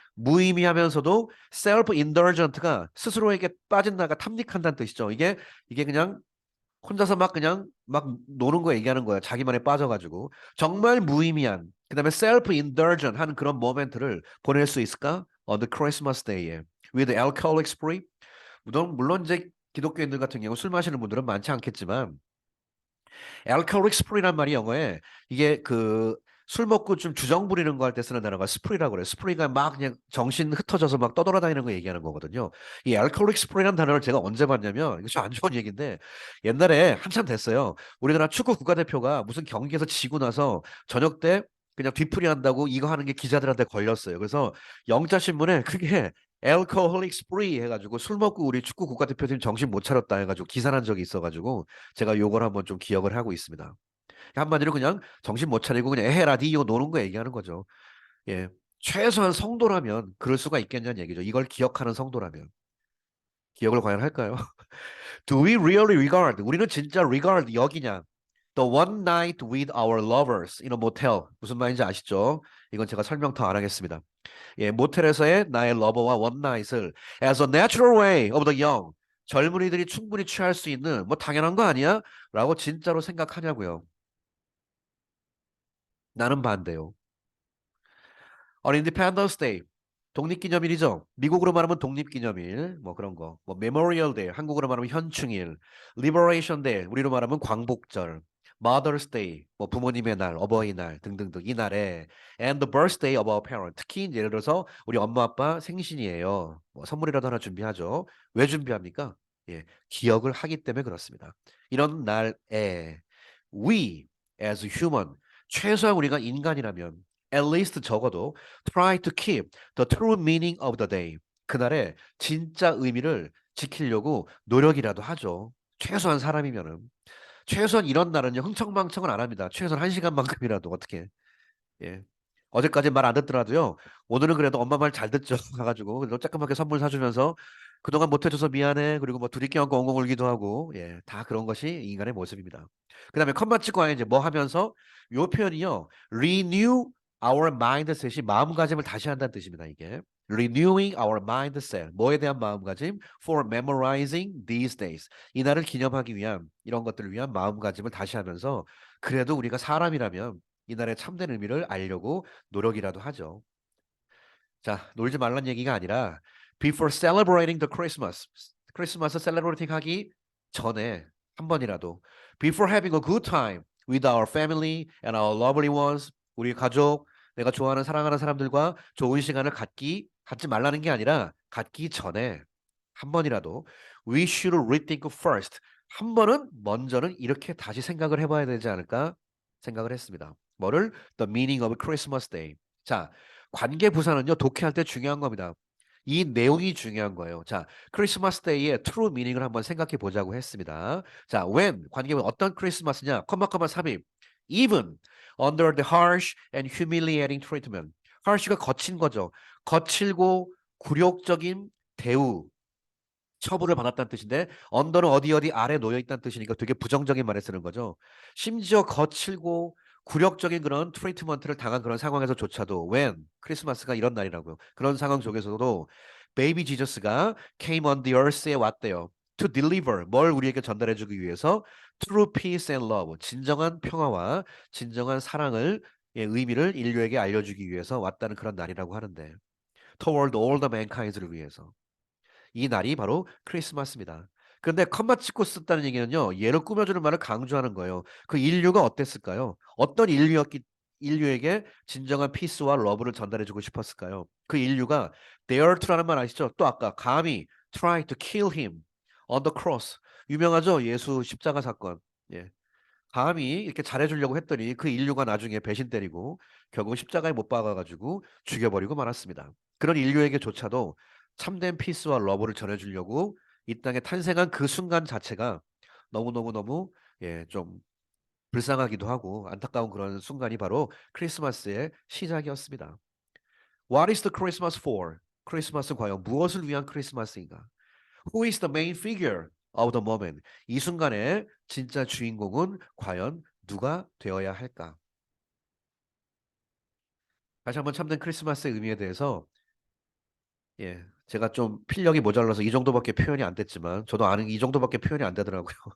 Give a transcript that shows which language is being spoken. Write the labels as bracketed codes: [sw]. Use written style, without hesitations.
[ko] 무의미하면서도 self-indulgent가 스스로에게 빠진다가 탐닉한다는 뜻이죠. 이게 그냥 혼자서 막 그냥 막 노는 거 얘기하는 거야. 자기만에 빠져가지고 정말 무의미한 그다음에 self-indulgent 하는 그런 모멘트를 보낼 수 있을까? [en] On the Christmas Day에 with alcoholic spree. [ko] 물론 이제 기독교인들 같은 경우 술 마시는 분들은 많지 않겠지만 alcoholic spree란 말이 영어에 이게 그 술 먹고 좀 주정 부리는 거 할 때 쓰는 단어가 스프리라고 그래요. 스프리가 막 그냥 정신 흩어져서 막 떠돌아다니는 거 얘기하는 거거든요. 이 alcoholic spree라는 단어를 제가 언제 봤냐면 이거 좀 안 좋은 얘기인데 옛날에 한참 됐어요. 우리나라 축구 국가대표가 무슨 경기에서 지고 나서 저녁 때 그냥 뒤풀이 한다고 이거 하는 게 기자들한테 걸렸어요. 그래서 영자 신문에 그게 alcoholic spree 해가지고 술 먹고 우리 축구 국가대표팀 정신 못 차렸다 해가지고 기사 난 적이 있어가지고 제가 요걸 한번 좀 기억을 하고 있습니다. 한마디로 그냥 정신 못 차리고 그냥 에헤라디오 노는 거 얘기하는 거죠. 예. 최소한 성도라면 그럴 수가 있겠냐는 얘기죠. 이걸 기억하는 성도라면. 기억을 과연 할까요? [en] Do we really regard? [ko] 우리는 진짜 regard 여기냐? [en] The one night with our lovers in a motel. [ko] 무슨 말인지 아시죠? 이건 제가 설명 더 안 하겠습니다. 예, 모텔에서의 나의 러버와 [en] one night을 as a natural way of the young. [ko] 젊은이들이 충분히 취할 수 있는 뭐 당연한 거 아니야? 라고 진짜로 생각하냐고요. 나는 반대요. [en] On Independence Day, [ko] 독립기념일이죠. 미국으로 말하면 독립기념일, 뭐 그런 거. 뭐 Memorial Day, 한국으로 말하면 현충일. Liberation Day, 우리로 말하면 광복절. Mother's Day, 뭐 부모님의 날, 어버이날 등등등 이 날에 [en] and the birthday of our parent. [ko] 특히 이제 예를 들어서 우리 엄마 아빠 생신이에요. 뭐 선물이라도 하나 준비하죠. 왜 준비합니까? 예, 기억을 하기 때문에 그렇습니다. [en] 이런 날에 we as human [ko] 최소한 우리가 인간이라면 [en] at least [ko] 적어도 [en] try to keep the true meaning of the day. [ko] 그날의 진짜 의미를 지키려고 노력이라도 하죠. 최소한 사람이면은. 최소한 이런 날은요, 흥청망청은 안 합니다. 최소한 한 시간만큼이라도 어떻게. 예. 어제까지 말 안 듣더라도요. 오늘은 그래도 엄마 말 잘 듣죠. 가가지고 그래도 조그맣게 선물 사주면서 그동안 못 해줘서 미안해. 그리고 뭐 둘이 껴안고 엉엉 울기도 하고 예, 다 그런 것이 인간의 모습입니다. 그다음에 컴마 찍고 이제 뭐 하면서 요 표현이요. [en] renew our mindset [ko] 이 마음가짐을 다시 한다는 뜻입니다. 이게 [en] renewing our mindset [ko] 뭐에 대한 마음가짐 [en] for memorizing these days [ko] 이날을 기념하기 위한 이런 것들을 위한 마음가짐을 다시 하면서 그래도 우리가 사람이라면 이날의 참된 의미를 알려고 노력이라도 하죠. 자, 놀지 말란 얘기가 아니라 [en] before celebrating the Christmas, [ko] 크리스마스 셀레브레이팅 하기 전에 한 번이라도 [en] before having a good time, with our family and our lovely ones. [ko] 우리 가족, 내가 좋아하는 사랑하는 사람들과 좋은 시간을 갖지 말라는 게 아니라 갖기 전에 한 번이라도 [en] we should rethink first. [ko] 한 번은 먼저는 이렇게 다시 생각을 해봐야 되지 않을까 생각을 했습니다. 뭐를? [en] The meaning of Christmas Day. [ko] 자, 관계 부사는요, 독해할 때 중요한 겁니다. 이 내용이 중요한 거예요. 자, 크리스마스 데이의 true meaning을 한번 생각해 보자고 했습니다. 자, when 관계는 어떤 크리스마스냐? 컴마 3일. [en] Even under the harsh and humiliating treatment. [ko] harsh가 거친 거죠. 거칠고 굴욕적인 대우, 처분을 받았다는 뜻인데 언더는 어디 아래 놓여 있다는 뜻이니까 되게 부정적인 말에 쓰는 거죠. 심지어 거칠고 굴욕적인 그런 트리트먼트를 당한 그런 상황에서조차도 when 크리스마스가 이런 날이라고요. 그런 상황 속에서도 베이비 지저스가 [en] came on the earth [ko] 에 왔대요. to deliver 뭘 우리에게 전달해 주기 위해서 [en] true peace and love [ko] 진정한 평화와 진정한 사랑을 의미를 인류에게 알려주기 위해서 왔다는 그런 날이라고 하는데 [en] toward all the mankind [ko] 을 위해서 이 날이 바로 크리스마스입니다. 그런데 컴마 찍고 썼다는 얘기는요. 얘를 꾸며주는 말을 강조하는 거예요. 그 인류가 어땠을까요? 어떤 인류에게 진정한 피스와 러브를 전달해주고 싶었을까요? 그 인류가 dare to라는 말 아시죠? 또 아까 감히 [en] try to kill him on the cross. [ko] 유명하죠? 예수 십자가 사건. 예. 감히 이렇게 잘해주려고 했더니 그 인류가 나중에 배신 때리고 결국 십자가에 못 박아가지고 죽여버리고 말았습니다. 그런 인류에게조차도 참된 피스와 러브를 전해주려고 이 땅에 탄생한 그 순간 자체가 너무너무너무 좀 불쌍하기도 하고 안타까운 그런 순간이 바로 크리스마스의 시작이었습니다. [en] What is the Christmas for? [ko] 크리스마스는 과연 무엇을 위한 크리스마스인가? [en] Who is the main figure of the moment? [ko] 이 순간의 진짜 주인공은 과연 누가 되어야 할까? 다시 한번 참된 크리스마스의 의미에 대해서 제가 좀 필력이 모자라서 이 정도밖에 표현이 안 됐지만 저도 아는 이 정도밖에 표현이 안 되더라고요.